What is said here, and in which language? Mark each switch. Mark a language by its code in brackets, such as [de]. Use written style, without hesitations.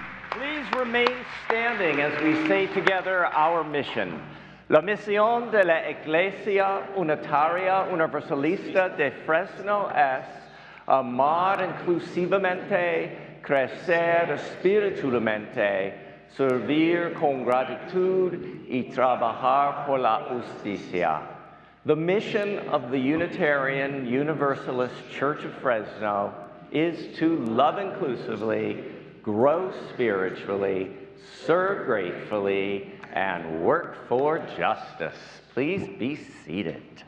[en] Please remain standing as we say together our mission. [es] La misión de la Iglesia Unitaria Universalista de Fresno es amar inclusivamente, crecer espiritualmente, servir con gratitud y trabajar por la justicia. [en] The mission of the Unitarian Universalist Church of Fresno is to love inclusively, grow spiritually, serve gratefully, and work for justice. Please be seated.